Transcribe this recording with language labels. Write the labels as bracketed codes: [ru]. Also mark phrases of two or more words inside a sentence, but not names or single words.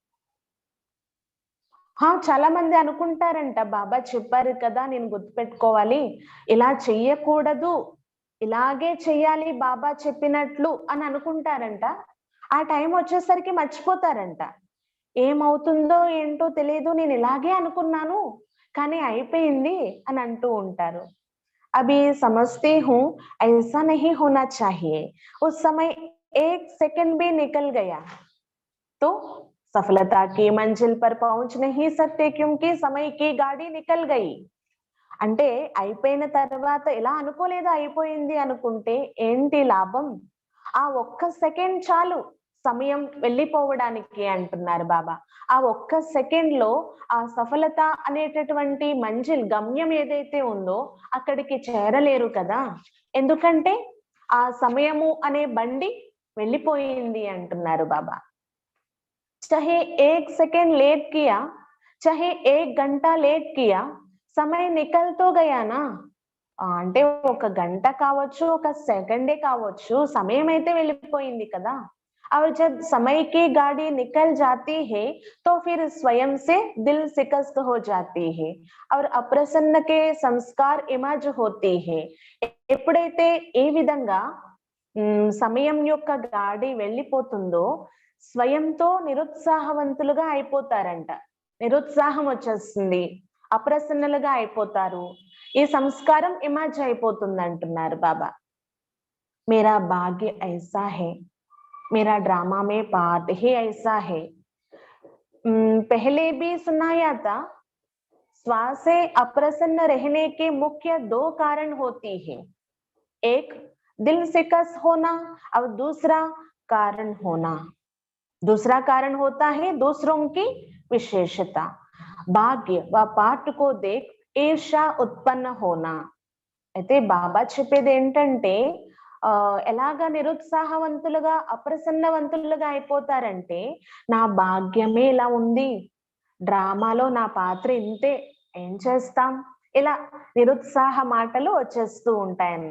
[te] చాలా మంది అనుకుంటారంట, బాబా చెప్పారు కదా నేను గుర్తుపెట్టుకోవాలి, ఇలా చెయ్యకూడదు, ఇలాగే చెయ్యాలి బాబా చెప్పినట్లు అని అనుకుంటారంట. ఆ టైం వచ్చేసరికి మర్చిపోతారంట. ఏమవుతుందో ఏంటో తెలియదు, నేను ఇలాగే అనుకున్నాను కానీ అయిపోయింది అని అంటూ ఉంటారు. [hi] अभी समझती हूँ ऐसा नहीं होना चाहिए. उस समय एक सेकंड भी निकल गया तो सफलता की मंजिल पर पहुंच नहीं सकते क्योंकि समय की गाड़ी निकल गई. [te] అంటే అయిపోయిన తర్వాత ఎలా అనుకోలేదు అయిపోయింది అనుకుంటే ఏంటి లాభం? ఆ ఒక్క సెకండ్ చాలు సమయం వెళ్ళిపోవడానికి అంటున్నారు బాబా. ఆ ఒక్క సెకండ్ లో ఆ సఫలత అనేటటువంటి మంజిల్ గమ్యం ఏదైతే ఉందో అక్కడికి చేరలేరు కదా, ఎందుకంటే ఆ సమయము అనే బండి వెళ్ళిపోయింది అంటున్నారు బాబా. [hi] चाहे 1 सेकंड लेट किया, चाहे 1 घंटा लेट किया, समय निकल तो गया ना. [te] అంటే 1 గంట కావచ్చు, 1 సెకండే కావచ్చు, సమయం అయితే వెళ్ళిపోయింది కదా. [hi] और जब समय की गाड़ी निकल जाती है तो फिर स्वयं से दिल शिकस्त हो जाती है और अप्रसन्न के संस्कार इमर्ज होती है. [te] ఎప్పుడైతే ఏ విధంగా సమయం యొక్క గాడి వెళ్ళిపోతుందో స్వయంతో నిరుత్సాహవంతులుగా అయిపోతారంట, నిరుత్సాహం వచ్చేస్తుంది, అప్రసన్నలుగా అయిపోతారు, ఈ సంస్కారం ఇమర్జ్ అయిపోతుంది అంటున్నారు బాబా. [hi] मेरा भाग्य ऐसा है, मेरा ड्रामा में पार्ट ही ऐसा है. पहले भी सुनाया था, श्वास से अप्रसन्न रहने के मुख्य 2 कारण होती है. एक दिल शिकस्त होना और दूसरा कारण होना. दूसरा कारण होता है दूसरों की विशेषता. भाग्य व पाठ को देख ईर्ष्या उत्पन्न होना. [te] అయితే బాబా చెప్పేది ఏంటంటే ఎలాగా నిరుత్సాహవంతులుగా అప్రసన్నవంతులుగా అయిపోతారంటే, నా భాగ్యమే ఇలా ఉంది, డ్రామాలో నా పాత్ర ఇంతే, ఏం చేస్తాం, ఇలా నిరుత్సాహ మాటలు వచ్చేస్తూ ఉంటాయన్నమాట.